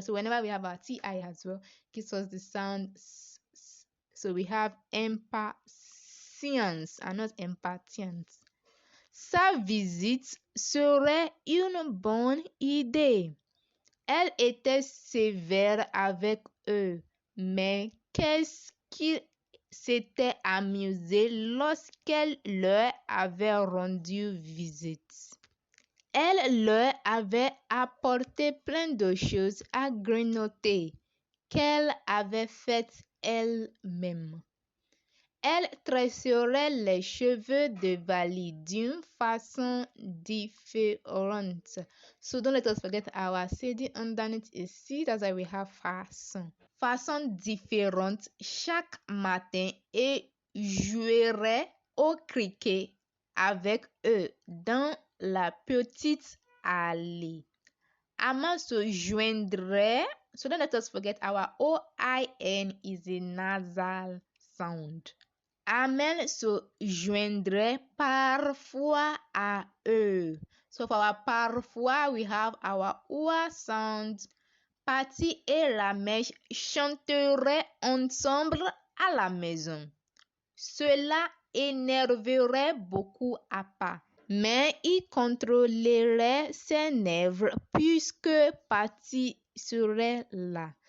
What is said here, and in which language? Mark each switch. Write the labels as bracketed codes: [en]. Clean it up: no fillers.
[en] So whenever we have our T-I as well, gives us the sound S. So we have impatience and not impatience. [fr] Sa visite serait une bonne idée. Elle était sévère avec eux, mais qu'est-ce qu'ils s'étaient amusés lorsqu'elle leur avait rendu visite. Elle leur avait apporté plein de choses à grignoter qu'elle avait faites elle-même. Elle tresserait les cheveux de Vali d'une façon différente. [en] So don't let us forget our CD underneath is C, that's why we have façon. [fr] Façon différente chaque matin et jouerait au cricket avec eux dans la petite allée. Amma se joindrait, [en] so don't let us forget our O-I-N is a nasal sound. [fr] Amel se joindrait parfois à eux. [en] So for our parfois, we have our oua sound. [fr] Patty et la mèche chanteraient ensemble à la maison. Cela énerverait beaucoup Appa, mais il contrôlerait ses nerfs puisque Patty serait là.